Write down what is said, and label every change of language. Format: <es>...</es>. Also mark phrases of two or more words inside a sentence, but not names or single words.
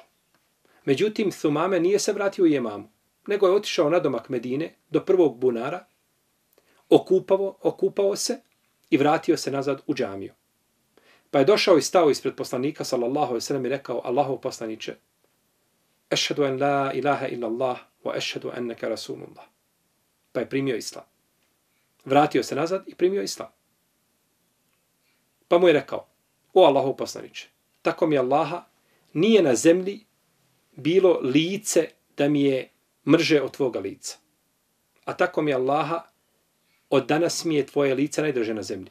<bs>Međutim, Thumame nije se vratio u Jemamu, nego je otišao na domak Medine do prvog bunara, okupao se i vratio se nazad u džamiju. Pa je došao i stao ispred poslanika</bs> <ar>صلى الله عليه وسلم</ar> <bs>i rekao: Allahov poslaniče,</bs> <ar>أشهد أن لا إله إلا الله وأشهد أنك رسول الله.</ar> <bs>Pa je primio islam. Vratio se nazad i primio islam. Pa mu je rekao: o Allahov poslaniče, tako mi Allaha, nije na zemlji bilo lice da mi je mrže od tvoga lica. A tako mi Allaha, od danas mi je tvoje lice najdrže na zemlji.</bs>